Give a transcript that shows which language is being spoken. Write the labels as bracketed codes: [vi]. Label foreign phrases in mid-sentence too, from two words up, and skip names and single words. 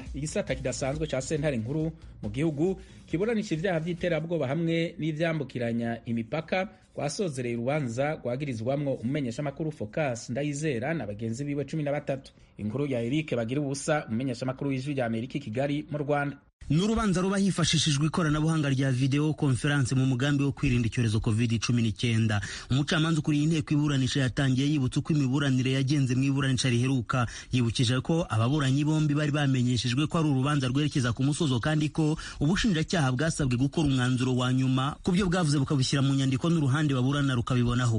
[rn] Igisata kidasanzwe ca sentare nkuru mu gihugu kiburanisha ivyaha vy'iterabwoba hamwe n'ivyambukiranya imipaka rwasozereye urubanza rwagirizwamwo umumenyeshamakuru Focus Ndayizera na bagenzi biwe 13. Inkuru ya Eric Bagirubusa, umumenyeshamakuru w'ijwi rya Amerika i Kigali mu Rwanda. [rw] N'urubanza ruba hifashishijwe ikoranabuhanga rya [en] video conference [rw] mu mugambi wo kwirinda icyorezo COVID-19. Umucamanza ukuriye inteko iburanisha yatangiye yibutsa uko imiburanire yagenze mu iburanisha riheruka. Yibukije ko ababuranyi bombi bari bamenyeshejwe ko ari urubanza rwerekeza ku musozo kandi ko ubushinjacyaha bwasabwe gukora umwanzuro wa nyuma ku byo bwavuze bukabishyira mu nyandiko n'uruhande baburana rukabibonaho.